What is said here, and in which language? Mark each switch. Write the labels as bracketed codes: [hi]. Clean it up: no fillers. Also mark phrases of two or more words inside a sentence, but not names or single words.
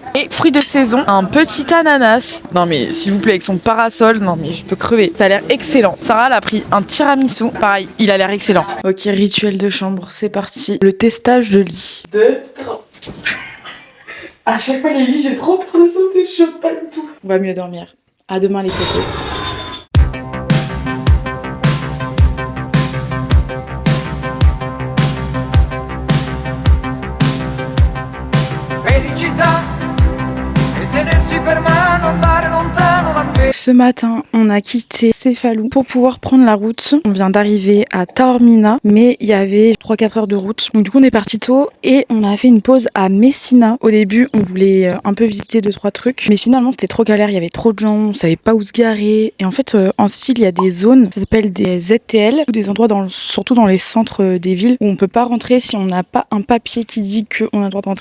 [fr] Et fruits de saison, un petit ananas. Non mais s'il vous plaît, avec son parasol, non mais je peux crever. Ça a l'air excellent. Sarah, elle a pris un tiramisu. Pareil, il a l'air excellent. Ok, rituel de chambre, c'est parti. Le testage de lit. 2, 3. À chaque fois les lits, j'ai trop peur de sauter, je chope pas du tout. On va mieux dormir. À demain les potos. [it] Felicità e tenersi per mano, andare lontano da fe. [fr] Ce matin, on a quitté Cefalù pour pouvoir prendre la route. On vient d'arriver à Taormina, mais il y avait 3-4 heures de route. Donc du coup, on est parti tôt et on a fait une pause à Messina. Au début, on voulait un peu visiter 2-3 trucs, mais finalement, c'était trop galère. Il y avait trop de gens, on savait pas où se garer. Et en fait, en style, il y a des zones, ça s'appelle des ZTL, ou des endroits surtout dans les centres des villes où on peut pas rentrer si on n'a pas un papier qui dit qu'on a le droit de rentrer.